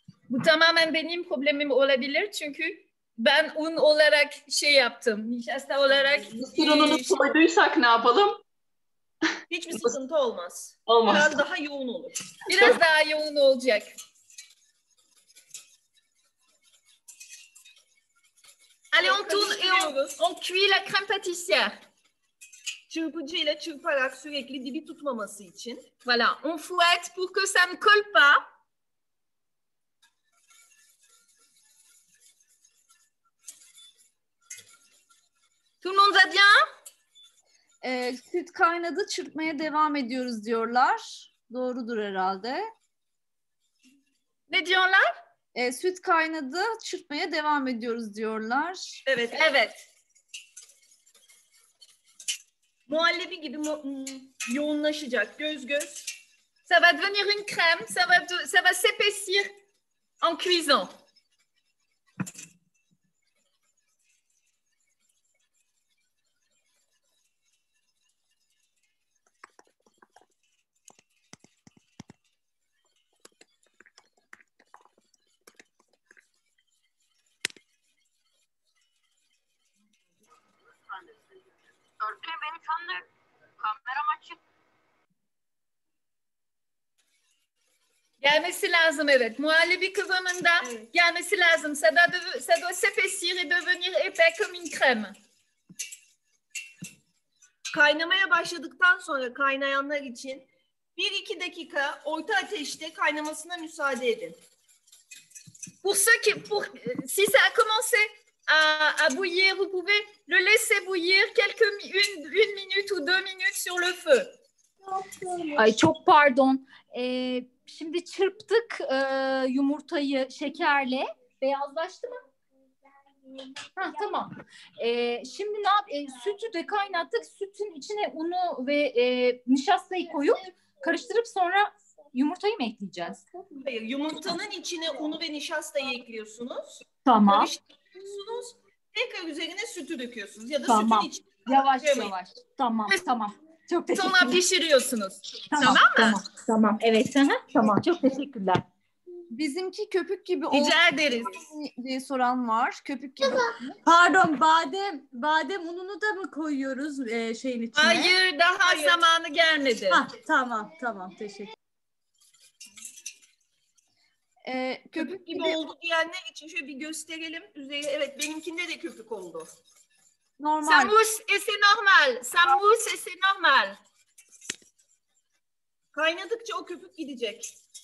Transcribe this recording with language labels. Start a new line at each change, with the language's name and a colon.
Turkish: Bu tamamen benim problemim olabilir çünkü ben un olarak şey yaptım. Nişasta olarak. Mısır ununu koyduysak ne yapalım? Hiçbir sıkıntı olmaz. Olmaz. Biraz daha yoğun olur. Biraz daha yoğun olacak.
French: Allez, on tourne et on cuit la crème pâtissière.
Turkish: Çırpıcıyla çırparak sürekli dibi tutmaması için.
French: Voilà, on fouette pour que ça ne colle pas. Tout le monde va bien?
Turkish: Süt kaynadı, çırpmaya devam ediyoruz diyorlar. Doğrudur herhalde. Ne diyorlar? Süt kaynadı, çırpmaya devam ediyoruz diyorlar. Evet. Evet. Muhallebi gibi yoğunlaşacak. Göz göz.
French: Ça va devenir une crème, ça va s'épaissir en cuisant.
Turkish: Örgü benim şu anda kameram açık. Gelmesi lazım, evet. Muhallebi kıvamında gelmesi lazım.
French: Ça doit s'épaissir et devenir épais comme une crème.
Turkish: Kaynamaya başladıktan sonra kaynayanlar için 1-2 dakika orta ateşte kaynamasına müsaade edin.
French: Si ça a commencé à bouillir, vous pouvez le laisser bouillir une minute ou 2 minutes sur le feu.
Turkish: Ay çok pardon. Şimdi çırptık yumurtayı şekerle. Beyazlaştı mı? Ha, tamam. Şimdi sütü de kaynattık. Sütün içine unu ve nişastayı koyup karıştırıp sonra yumurtayı mı ekleyeceğiz? Hayır, yumurtanın içine unu ve nişastayı ekliyorsunuz. Tamam. Karıştırıyorsunuz. Tekrar üzerine sütü döküyorsunuz. Ya da tamam. sütün içine. Yavaş. Tamam. Çok teşekkürler. Sonra pişiriyorsunuz. Tamam mı? Tamam. Evet. Tamam. Çok teşekkürler. Bizimki köpük gibi Rica ederiz diye soran var. Köpük gibi. Pardon, badem ununu da mı koyuyoruz şeyin içine? Hayır, daha zamanı gelmedi. Tamam. Teşekkür. Köpük gibi oldu diyenler için şöyle bir gösterelim. Üzeri, evet benimkinde de köpük oldu. Normal.
French: Ça mousse et c'est normal. Ça mousse et c'est normal.
Turkish: Kaynadıkça o köpük gidecek.